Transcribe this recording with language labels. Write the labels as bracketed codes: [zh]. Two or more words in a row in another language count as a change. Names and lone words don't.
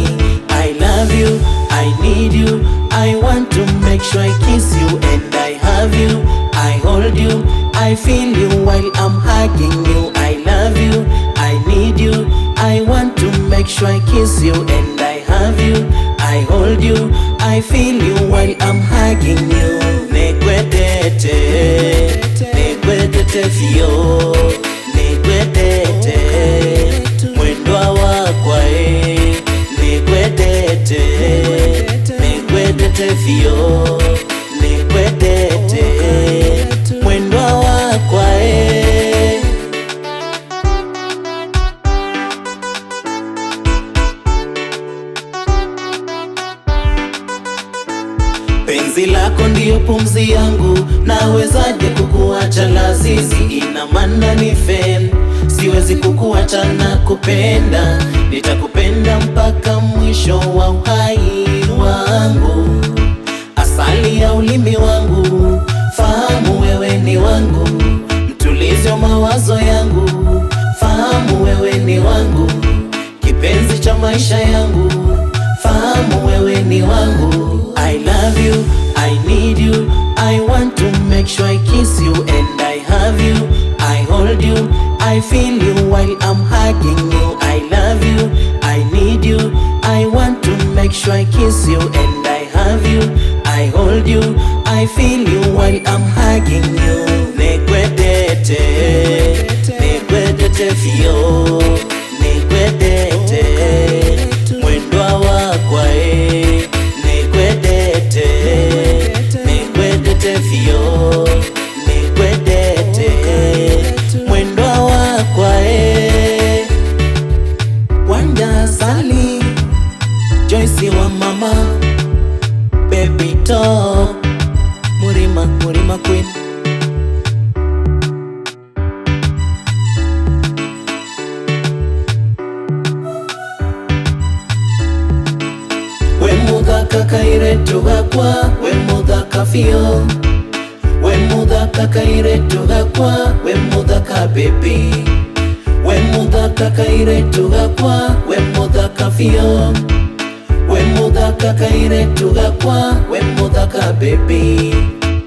[en] I love you, I need you, I want to make sure I kiss you and I have you, I hold you, I feel you while I'm hugging you. I love you, I need you, I want to make sure I kiss you and I have you, I hold you, I feel you while I'm hugging you. [ki] Nekwetete, nekwetete fio, nekwetete, mwendwa wakwa nekwetete, nekwetete fio, nekwetete, mwendwa wakwa [sw] Penzi lako ndiyo pumzi yangu, nawezaje kukuacha lazizi? Ina maana ni fan, siwezi kukuacha na kupenda, nitakupenda mpaka mwisho wa uhai wangu. Asali ya ulimi wangu, fahamu wewe ni wangu, mtulizi wa mawazo yangu, fahamu wewe ni wangu, kipenzi cha maisha yangu, fahamu wewe ni wangu. [en] I love you, I need you, I want to make sure I kiss you and I have you, I hold you, I feel you while I'm hugging you. I love you, I need you, I want to make sure I kiss you and I have you, I hold you, I feel you while I'm hugging you. [ki] Nekwetete, nekwetete fio, nekwetete, mwendwa wakwa nekwetete, nekwetete fio, nekwetete, mwendwa wakwa Wanda Sali, Joyce wa mama, Baby Top, Murima, Murima Queen. Wemudhaka kairetu gakwa, wemudhaka fio, wemudhaka kairetu gakwa, wemudhaka baby, wemudhaka kairetu gakwa, wemudhaka fio, wemudhaka kairetu gakwa, wemudhaka baby.